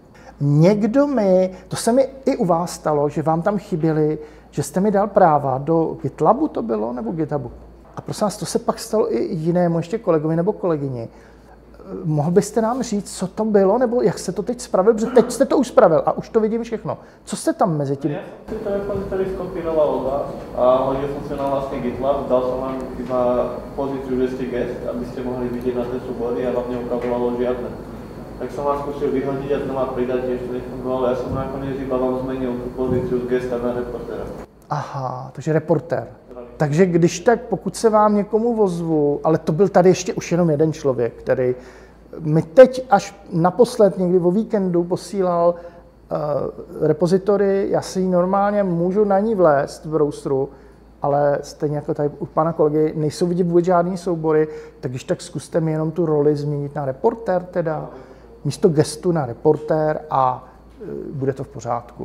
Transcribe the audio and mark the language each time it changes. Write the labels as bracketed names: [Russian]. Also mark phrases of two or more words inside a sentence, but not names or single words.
[Czech] Někdo to se mi i u vás stalo, že vám tam chyběli, že jste mi dal práva do GitLabu to bylo, nebo GitHubu. A prosím vás, to se pak stalo i jinému ještě kolegovi nebo kolegyni. Mohl byste nám říct, co to bylo, nebo jak jste to teď spravil? Protože teď jste to už spravil a už to vidím všechno. Co jste tam mezi tím? [Slovak] Já jsem si to repozitórií skopíroval od vás a hodil jsem si na vlastný GitLab, dal jsem vám iba pozíciu, že ste guest, aby ste mohli vidieť na tie súbory a vám neukazovalo žiadne. Tak som vás skúsil vyhodiť a znova pridať, ešte nefungovalo. Ja som nakoniec iba vám zmenil tú pozíciu z gesta na reportéra. [Czech] Aha, takže reportér. Takže když tak, pokud se vám někomu ozvu, ale to byl tady ještě už jenom jeden člověk, který mi teď až naposled někdy o víkendu posílal repozitory, já si ji normálně můžu na ní vlézt v browseru, ale stejně jako tady u pana kolegy nejsou vidět vůbec žádný soubory, tak když tak zkuste mi jenom tu roli změnit na reportér teda, místo gestu na reportér a bude to v pořádku.